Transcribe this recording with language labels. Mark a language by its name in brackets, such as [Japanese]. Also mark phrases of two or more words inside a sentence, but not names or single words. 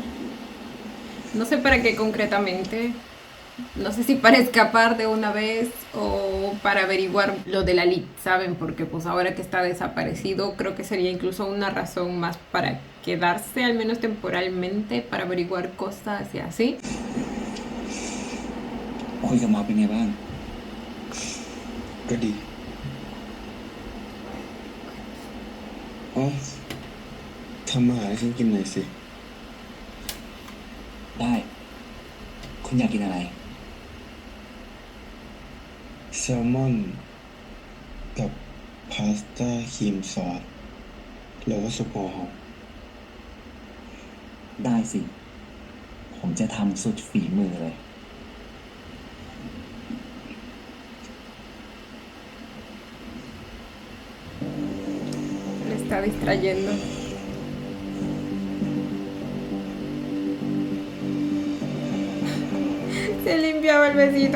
[Spanish] No sé para qué concretamente. No sé si para escapar de una vez o para averiguar lo de la Lid, ¿saben? Porque pues ahora que está desaparecido, creo que sería incluso una razón más para quedarse, al menos temporalmente, para averiguar cosas y así. [Thai] คุยกับหมอเป็นไงบ้าง ก็ดี อ๋อ ทำอาหารให้ฉันกินหน่อยสิ ได้ คุณอยากกินอะไร แซลมอน กับพาสต้าครีมซอส แล้วก็ซุปหัวหอม ได้สิ ผมจะทำสุดฝีมือเลย [Spanish] Le está distrayendo. Se limpiaba el besito.